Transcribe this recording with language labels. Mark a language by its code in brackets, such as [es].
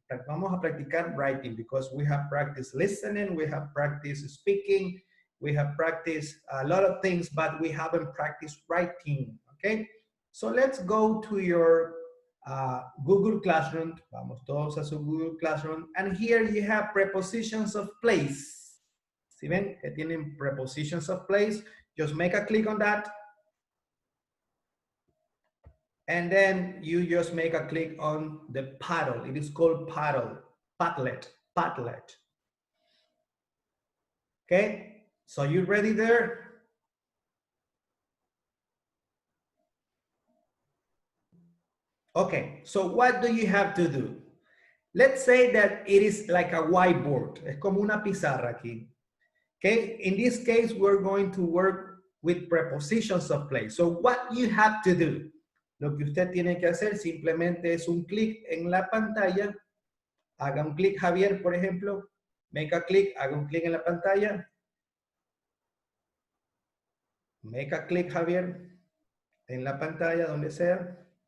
[es] Vamos a practicar [en] writing because we have practiced listening, we have practiced speaking, we have practiced a lot of things, but we haven't practiced writing, okay? So let's go to your Google Classroom. [es] Vamos todos a su Google Classroom. [en] And here you have prepositions of place. [es] ¿Sí ven que tienen prepositions of place? [en] Just make a click on that. And then you just make a click on the paddle. It is called paddle, Padlet, Padlet. Okay, so you ready there? Okay, so what do you have to do? Let's say that it is like a whiteboard. [es] Es como una pizarra aquí. [en] Okay, in this case, we're going to work with prepositions of place. So what you have to do, [es] lo que usted tiene que hacer simplemente es un clic en la pantalla. Haga un clic, Javier, por ejemplo. [en] Make a click, [es] haga un clic en la pantalla. [en] Make a click, [es] Javier, en la pantalla, donde sea.